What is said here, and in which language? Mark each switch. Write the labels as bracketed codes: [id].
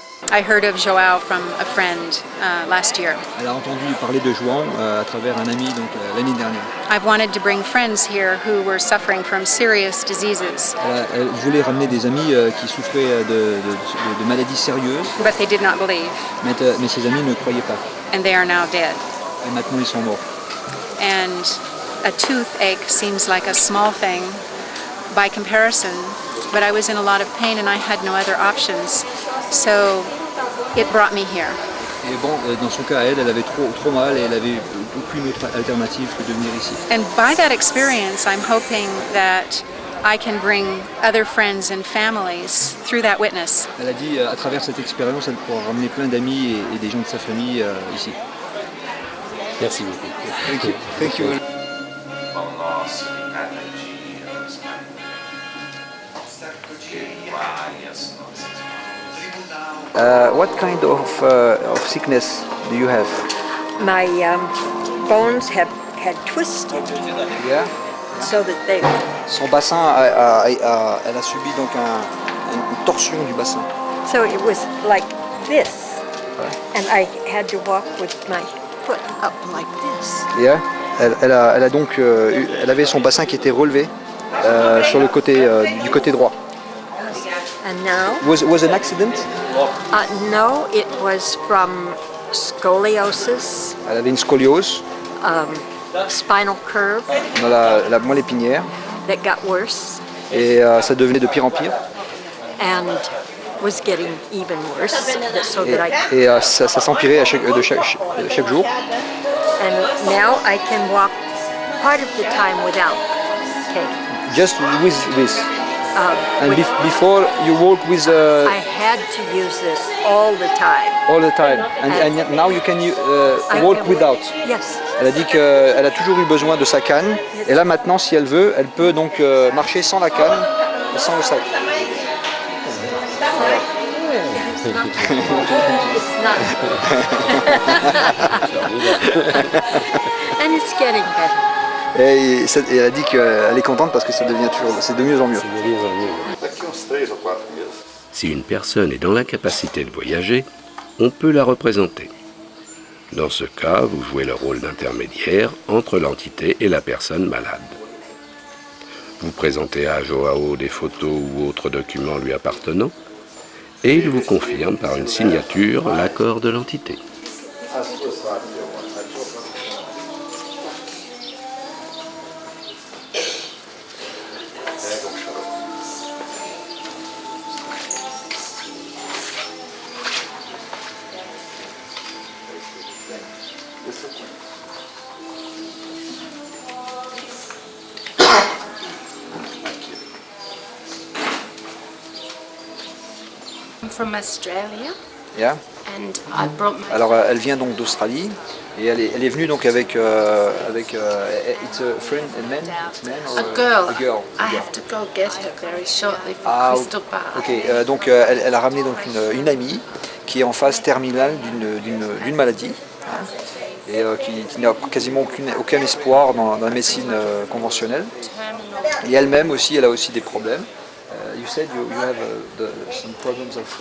[en] I heard of Joao from a friend last year. [fr] Elle a entendu parler de João à travers un ami l'année dernière. [en] I've wanted to bring friends here who were suffering from serious diseases. [fr] Elle voulait ramener des amis qui souffraient de maladies sérieuses. [en] But they did not believe. [fr] Mais ses amis ne croyaient pas. [en] And they are now dead. [fr] Et maintenant ils sont morts. [en] And a toothache seems like a small thing by comparison, but I was in a lot of pain and I had no other options. So it brought me here. [fr] Et bon, dans son cas, elle avait trop mal et elle avait aucune autre alternative que de venir ici. [en] And by that experience, I'm hoping that I can bring other friends and families through that witness. [fr] Elle a dit, à travers cette expérience, elle pourra ramener plein d'amis et des gens de sa famille ici. Merci beaucoup. [en] Thank you. Thank you. What kind of sickness do you have? My bones had twisted, Yeah. so that they. [fr] Son bassin, elle a subi donc une torsion du bassin. [en] So it was like this, and I had to walk with my foot up like this. Yeah. [fr] Elle a donc, elle avait son bassin qui était relevé sur le côté du côté droit. [en] And now, Was an accident? no, it was from scoliosis, [fr] Elle avait une scoliose [en] spinal curve [fr] dans la moelle épinière [en] that got worse [fr] et ça devenait de pire en pire. [en] and was getting even worse, so that I. [fr] Et ça s'empirait à chaque jour. [en] And now I can walk part of the time without cane. Just with this. And With- before you walk with I had to use this all the time. all the time, and now you can I walk can- without. Yes. [fr] Elle a dit qu'elle a toujours eu besoin de sa canne, et là maintenant, si elle veut, elle peut donc marcher sans la canne et sans le sac. [en] It's not. And it's getting better. [fr] Et elle a dit qu'elle est contente parce que c'est de mieux en mieux. [pt] Daqui uns 3 ou 4 meses. [fr] Si une personne est dans l'incapacité de voyager, on peut la représenter. Dans ce cas, vous jouez le rôle d'intermédiaire entre l'entité et la personne malade. Vous présentez à Joao des photos ou autres documents lui appartenant, et il vous confirme par une signature l'accord de l'entité. [pt] As suas sabem, pega um xarope. [en] I'm from Australia Yeah. and I brought my [fr] Alors elle vient donc d'Australie et elle est venue donc avec [en] it's a friend, a man, it's man or a girl. a girl. I have to go get her very shortly for Ah, Crystal Bar. ok. [fr] Donc elle a ramené donc une amie qui est en phase terminale d'une maladie hein, et qui n'a quasiment aucun espoir dans la médecine conventionnelle. Et elle-même aussi, elle a aussi des problèmes. [en] You said you have some problems of